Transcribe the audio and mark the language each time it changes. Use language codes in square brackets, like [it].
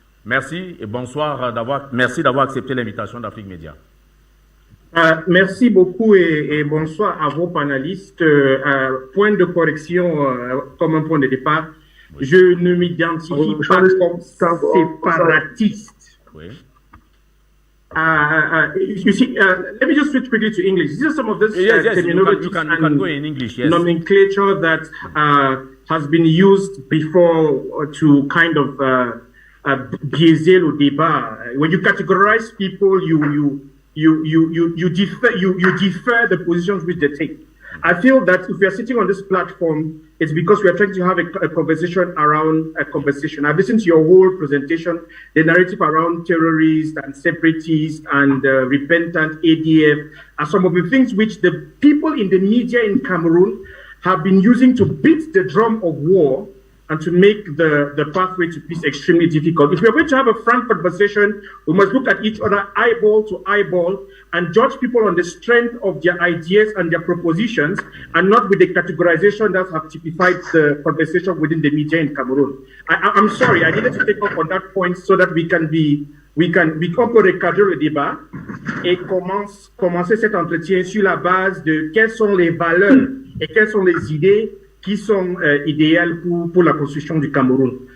[fr] Merci et bonsoir merci d'avoir accepté l'invitation d'Afrique Média. Merci beaucoup et bonsoir à vos panélistes. Point de correction comme un point de départ. Oui. Je ne m'identifie pas comme séparatiste. Oui. [en] You see, let me just switch quickly to English. These are some of this terminology and go in English, yes. Nomenclature that has been used before to kind of [fr] biaiser le débat. [en] When you categorize people, you defer the positions which they take. I feel that if we are sitting on this platform, it's because we are trying to have a conversation around a conversation. I've listened to your whole presentation, the narrative around terrorists and separatists and repentant ADF, and some of the things which the people in the media in Cameroon have been using to beat the drum of war and to make the pathway to peace extremely difficult. If we are going to have a frank conversation, we must look at each other eyeball to eyeball and judge people on the strength of their ideas and their propositions, and not with the categorization that have typified the conversation within the media in Cameroon. I'm sorry, I needed to take up on that point so that we can [fr] recadrer le débat et commencer cet entretien sur la base de quelles sont les valeurs et quelles sont les idées qui sont idéales pour la construction du Cameroun.